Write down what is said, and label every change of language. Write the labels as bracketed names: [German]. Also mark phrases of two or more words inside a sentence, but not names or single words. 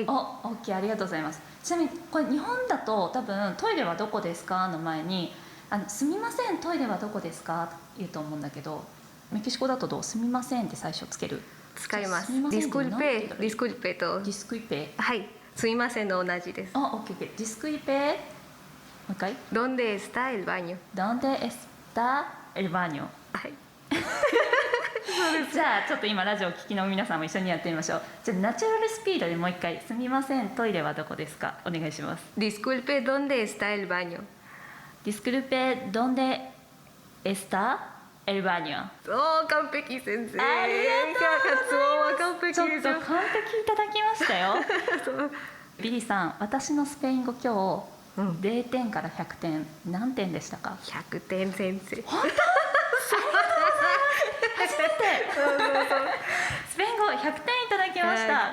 [Japanese] オッケー、ありがとうございます。ちなみにこれ日本だと多分トイレはどこですかの前にすみませんトイレはどこですかって言うと思うんだけど、メキシコだとどう？すみませんって最初つける？使います。すみませんってディスクルペと。ディスクイペ。はい。すいませんの同じです。あ、オッケーオッケー。ディスクリペ、もう一回。 [Spanish] ¿Dónde está el baño? ¿Dónde está el baño? [Japanese] はい。じゃあちょっと今ラジオを聞きの皆さんも一緒にやってみましょう。じゃあナチュラルスピードでもう一回。すみません、トイレはどこですか？お願いします。 [Spanish] Disculpe, ¿dónde está el baño? Disculpe, ¿dónde está el baño? [Japanese] おー、完璧先生。ありがとうございます。発音は完璧ちょっです。と完璧いただきましたよ。そうビリーさん、私のスペイン語今日、うん 0点から100点何点でしたか 100点先生。本当初めてスペイン語100点いただきました。